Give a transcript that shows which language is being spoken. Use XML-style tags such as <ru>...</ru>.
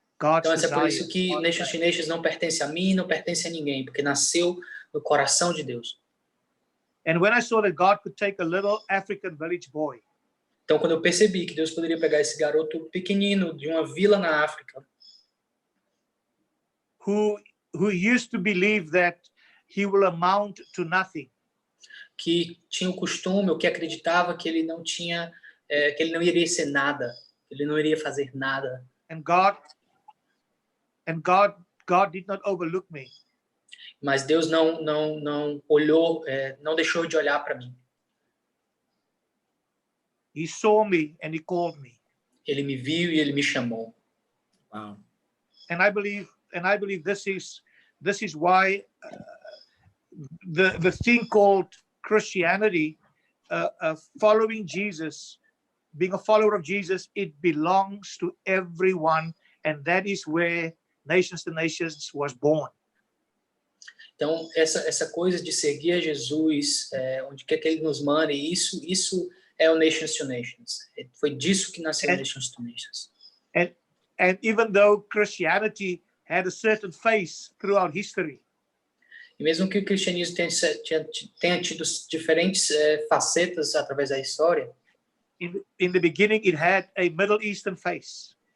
<en>God's</en> <pt>Então é por</pt> <en>desire.</en> <pt>isso que Nations to Nations não pertence a mim, não pertence a ninguém, porque nasceu no coração de Deus.</pt> <en>And when I saw that God could take a little African village boy,</en> <pt>então quando eu percebi que Deus poderia pegar esse garoto pequenino de uma vila na África,</pt> <en>who used to believe that he will amount to nothing,</en> <pt>que tinha o costume, ou que acreditava que ele não tinha, que ele não iria ser nada, ele não iria fazer nada.</pt> <en>And God did not overlook me.</en> <pt>Mas Deus não olhou, não deixou de olhar para mim.</pt> <en>He saw me and he called me.</en> <pt>Ele me viu e ele me chamou.</pt> <en>Wow. And I believe this is why the thing called Christianity following Jesus, being a follower of Jesus, it belongs to everyone, and that is where Nations to Nations was born.</en> <pt>Então, essa coisa de seguir a Jesus, onde quer que ele nos mande, isso é o Nations to Nations. Foi disso que nasceu o Nations to Nations.</pt> <en>And even though Christianity had a certain face throughout history,</en> <pt>E mesmo que o cristianismo tenha tido diferentes facetas através da história,</pt> <en>in the beginning it had a Middle Eastern face.</en>